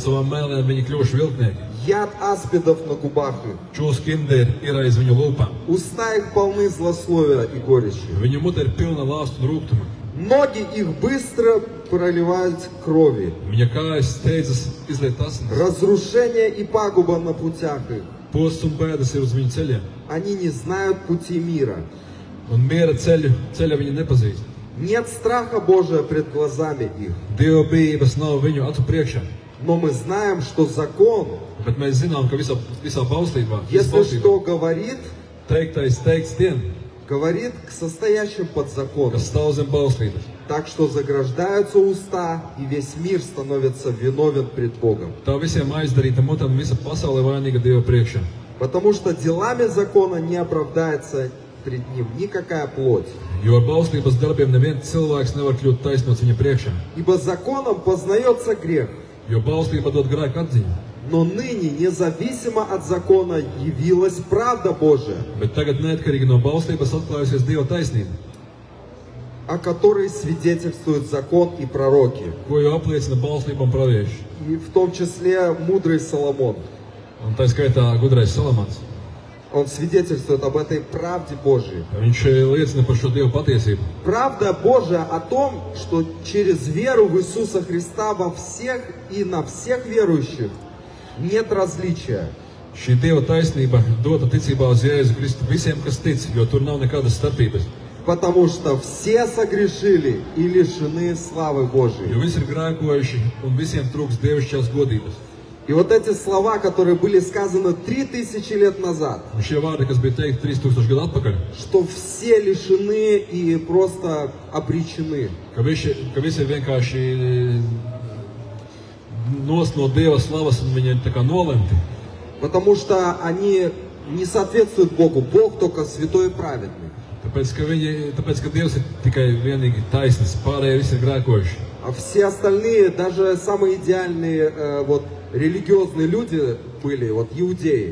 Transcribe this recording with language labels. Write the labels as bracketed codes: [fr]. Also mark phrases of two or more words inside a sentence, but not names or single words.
[lv] savām mēlēm viņi kļuvuši viltnieki. [ru] Яд аспидов на губах их. [lv] Čūs kinderi ir aiz viņu lūpām. [ru] Уста их полны злословия и горечи. [lv] Viņu mute ir pilna lāstu un rūgtuma. [ru] Ноги их быстро проливают крови. [lv] Viņa kājas steidzas izliet asinis. [ru] Разрушение и пагуба на путях их. [lv] Posts un bēdas ir uz viņu ceļiem. [ru] Они не знают пути мира. [lv] Un miera ceļa viņi nepazīst. [ru] Нет страха Божия пред глазами их. [lv] Dieva bijības nav viņu acu priekšā. [ru] Но мы знаем, что закон, [lv] Bet mēs zinām, ka visā bauslībā, [ru] если что говорит, [lv] teiktais teikts tiem, [ru] говорит к состоящим под законом. [lv] kas stāv zem bauslības. [ru] Так что заграждаются уста, и весь мир становится виновен пред Богом. [lv] Tā visiem aizdarīta mutam visa pasaule vainīga Dieva priekšā. [ru] Потому что делами закона не оправдается пред Ним никакая плоть. [lv] Jo ar bauslības darbiem neviens cilvēks nevar kļūt taisnots viņa priekšā. [ru] Ибо законом познается грех. [lv] Jo bauslība dod grēku atziņu. [ru] Но ныне, независимо от закона, явилась правда Божия, [lv] Bet tagad neatkarīgi no bauslības atklājusies Dieva taisnība, [ru] о которой свидетельствуют закон и пророки. [lv] ko jau apliecina bauslība un pravieši. [ru] И в том числе мудрый Соломон. [lv] Un tā skaitā gudrais Salamans. [ru] Он свидетельствует об этой правде Божией. [lv] Viņš liecina par šo Dieva patiesību. [ru] Правда Божия о том, что через веру в Иисуса Христа во всех и на всех верующих нет различия. [lv] Šī Dieva taisnība dota ticībā uz Jēzu Kristu visiem, kas tic, jo tur nav nekādas starpības. [ru] Потому что все согрешили и лишены славы [lv] Jo [ru] Божией. [lv] visi ir grēkojuši un visiem trūks dievišķās godības. [ru] И вот эти слова, которые были сказаны 3000 лет назад, [lv] Un šie vārdi, kas bija teikti 3000 gadu atpakaļ, [ru] что все лишены и просто обречены. [lv] ka visi ir vienkārši nost no Dieva slavas un viņi ir tā kā nolemti. [ru] Потому что они не соответствуют Богу. Бог только святой и праведный. [lv] Tāpēc, ka Dievs ir tikai vienīgi taisnīgs, pārējie visi ir grēkojuši. [ru] А все остальные, даже самые идеальные религиозные люди были, вот иудеи.